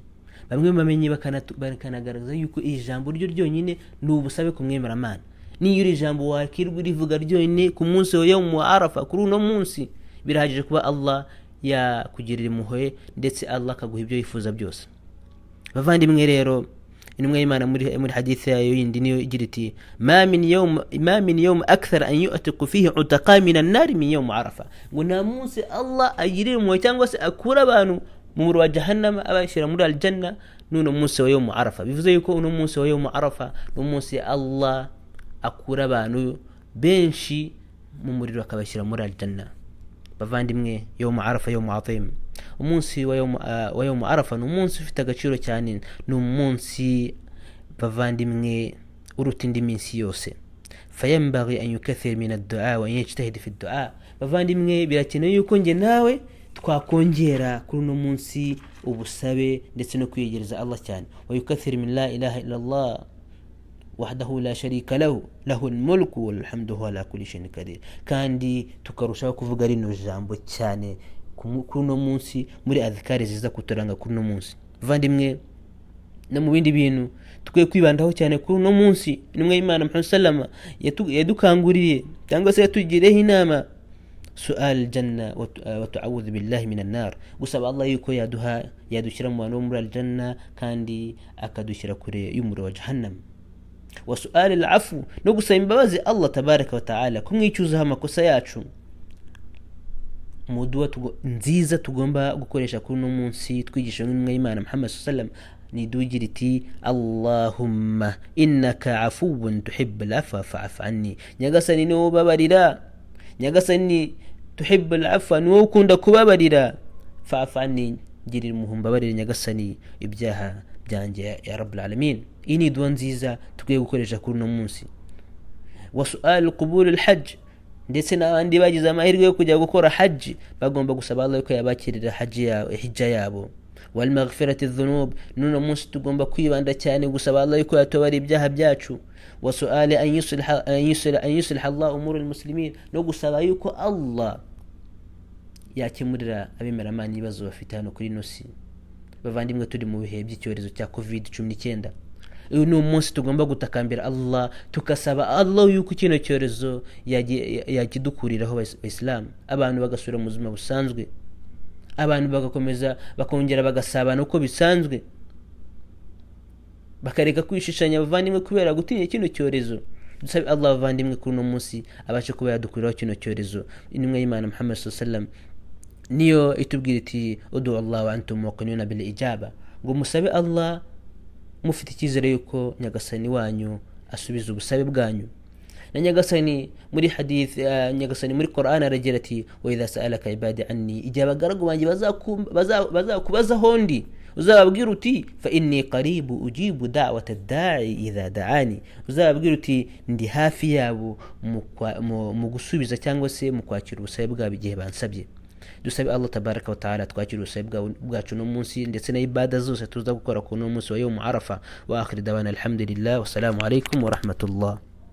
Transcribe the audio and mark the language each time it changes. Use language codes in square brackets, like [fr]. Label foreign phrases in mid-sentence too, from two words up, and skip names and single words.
[rw] Bamwe bamenye bakanagaragaza yuko iri jambo ryo ryonyine ni ubusabe ku mwemeramana. Niyo iri jambo wakirwa rivuga ryonyine ku munsi wa [ar] يوم عرفة, [rw] kuri uno munsi, birahagije kuba Allah yakugirira impuhwe ndetse Allah akaguha ibyo yifuza byose. Bavandimwe rero, intumwa y'Imana muri hadithi yayo yindi niyo igira iti: [ar] ما من يوم أكثر أن يعتق فيه عتقاء من النار من يوم عرفة, [rw] ngo nta munsi Allah agirira impuhwe cyangwa se akura abantu mu muriro wa jahannam abashyira muri aljanna n'uno munsi wa [ar] يوم عرفة. [rw] Bivuze yuko uno munsi wa [ar] يوم عرفة [rw] ni umunsi Allah akura abantu benshi mu muriro akabashyira muri aljanna. Bavandimwe, [ar] يوم عرفة يوم عظيم, [rw] umunsi wa [ar] يوم عرفة [rw] ni umunsi ufite agaciro cyane, ni umunsi bavandimwe uruta indi minsi yose. [ar] فينبغي أن يكثر من الدعاء ويجتهد في الدعاء. [rw] bavandimwe birakenewe yuko nge nawe twakongera kuri uno munsi ubusabe ndetse no kwiyegereza Allah cyane. [ar] ويكثر من لا إله إلا الله وحده لا شريك له له الملك والحمد هو على كل شيء قدير. [rw] kandi tukarushaho kuvuga rino jambo cyane kuri uno munsi muri adhikari ziza kuturanga kuri uno munsi. bavandimwe no mu bindi bintu tukwiye kwibandaho cyane kuri uno munsi, nimwe Imana Muhammad sallama yadukanguriye cyangwa se yatugireho inama, [ar] سؤال الجنة والتعوذ بالله من النار, [rw] gusaba Allah yuko yadushyira mu bantu muri aljanna kandi akadushyira kure y'umuriro wa jahannam. [ar] وسؤال العفو, [rw] no gusaba imbabazi Allah [ar] تبارك وتعالى, [rw] kumwicuzaho amakosa yacu. mu dua nziza tugomba gukoresha kuri uno munsi twigisha n'imwe Imana Muhammad sallam ni dugira iti [ar] اللهم إنك عفو تحب العفو فاعف عني. [rw] nyagasani ni ubabarira, nyagasani [ar] تحب العفو [rw] ni ukunda kubabarira, [ar] فاعف عني [rw] girira muhumbabarira nyagasani ibyaha byanjye [ar] يا رب العالمين. [rw] iyi ni dua nziza tukwiye gukoresha kuri uno munsi. [ar] وسؤال قبول الحج, [rw] ndetse n'abandi bagize amahirwe yo kujya gukora haji bagomba gusaba Allah ko yabakirira hijja yabo. [ar] والمغفرة الذنوب, [rw] nuno munsi tugomba kwibanda cyane gusaba Allah ko yatobara ibyaha byacu. [ar] وسؤال أن يصلح الله أمور المسلمين, [rw] no gusaba yuko Allah yakemurira abemeramana ibibazo bafite hano kuri nosi. bavandimwe turi mu bihe by'icyorezo cya COVID-19, uyu ni umunsi tugomba gutakambira Allah, tukasaba Allah yuko kino cyorezo yakidukuriraho Islam, abantu bagasubira mu buzima busanzwe, abantu bagakomeza bakongera bagasabana uko bisanzwe, bakareka kwishishanya bavandimwe kubera gutinya kino cyorezo. dusabe Allah bavandimwe kuri uno munsi abashe kuba yadukuriraho kino cyorezo. intumwa y'Imana Muhammad sallam niyo itubwira iti [ar] ادعوا الله وأنتم موقنون بالإجابة, [rw] ngo musabe Allah mufite icyizere yuko nyagasani wanyu asubiza ubusabe bwanyu. na nyagasani muri hadith, nyagasani muri Qur'an aragira ati [ar] وإذا سألك عبادي عني, [rw] igihe abagaragu banjye bazakubaza hondi uzababwira uti [ar] فإني قريب أجيب دعوة الداع إذا دعان, [rw] uzababwira uti ndi hafi yabo mu gusubiza cyangwa se mu kwakira ubusabe bwabo igihe bansabye. dusabe Allah [ar] تبارك وتعالى [rw] twakira ubusabe bwacu no munsi ndetse na ibada zose tuza gukora ku no munsi wa [ar] يوم عرفة. وآخر دعوانا الحمد لله، والسلام عليكم ورحمة الله.